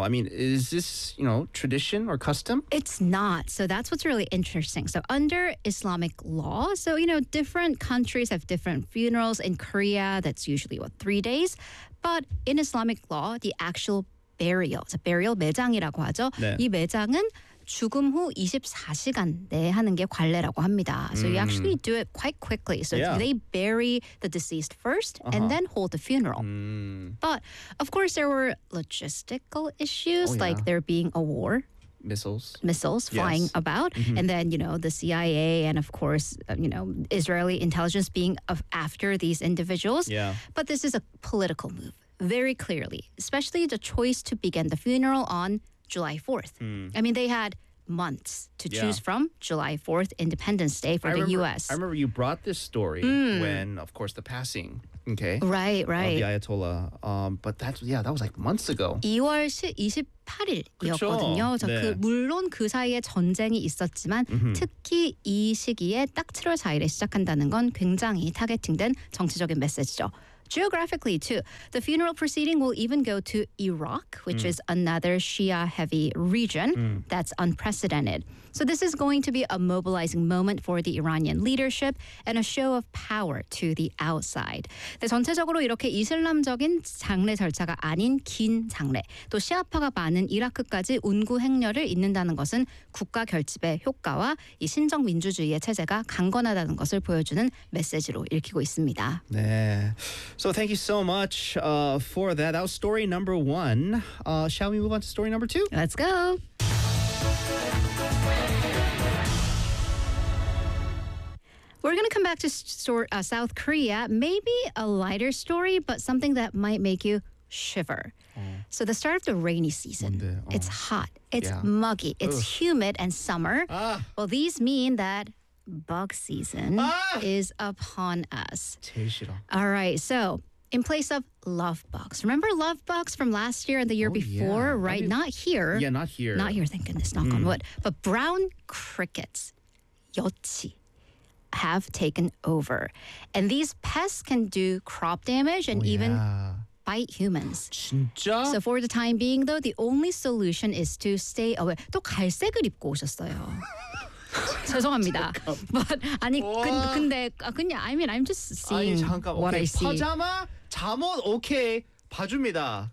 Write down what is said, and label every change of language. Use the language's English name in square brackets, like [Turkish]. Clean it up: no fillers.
[English] I mean, is this, you know, tradition or custom? It's not. So that's what's really interesting. So under Islamic law, so, you know, different countries have different funerals. In Korea, that's usually, what, 3 days? But in Islamic law, the actual burial, it's a burial [Korean] 매장이라고 하죠. 네. 이 매장은 죽음 후 24시간 내에 하는 게 관례라고 합니다. [English] So you actually do it quite quickly. So they bury the deceased first and then hold the funeral. But of course, there were logistical issues like there being a war. Missiles flying about. And then, you know, the CIA and, of course, you know, Israeli intelligence being after these individuals. But this is a political move, very clearly, especially the choice to begin the funeral on July 4th. I mean, they had months to choose from July 4th, Independence Day for the U.S. I remember you brought this story when, of course, the passing, Right. Of the Ayatollah. But that was like months ago. [Korean] 2월 28일이었거든요. 네. 물론 그 사이에 전쟁이 있었지만 특히 이 시기에 딱 7월 4일에 시작한다는 건 굉장히 타겟팅된 정치적인 메시지죠. [English] geographically too. The funeral proceeding will even go to Iraq, which is another Shia-heavy region that's unprecedented. So this is going to be a mobilizing moment for the Iranian leadership and a show of power to the outside. [Korean] 네, 전체적으로 이렇게 이슬람적인 장례 절차가 아닌 긴 장례, 또 시아파가 많은 이라크까지 운구 행렬을 잇는다는 것은 국가 결집의 효과와 이 신정 민주주의의 체제가 강건하다는 것을 보여주는 메시지로 읽히고 있습니다. [English] 네, so thank you so much for that. That was story number one. Shall we move on to story number two? Let's go. We're going to come back to South Korea, maybe a lighter story, but something that might make you shiver. So the start of the rainy season, it's hot, it's muggy, it's humid and summer. Well, these mean that bug season is upon us. All right, so in place of love bugs. Remember love bugs from last year and the year before, right? I mean, not here. Yeah, not here. Not here, thank goodness, knock on wood. But brown crickets, 여치, have taken over. And these pests can do crop damage and even bite humans. [Korean] 진짜? [English] So for the time being, though, the only solution is to stay away. [Korean] 또 갈색을 입고 오셨어요. 죄송합니다. 잠깐. [English] But [Korean] 아니 근데 그냥 [English] I mean I'm just seeing [Korean] 아니, 잠깐. [English] what okay. I see. [Korean] 파자마 잠옷 오케이 봐줍니다.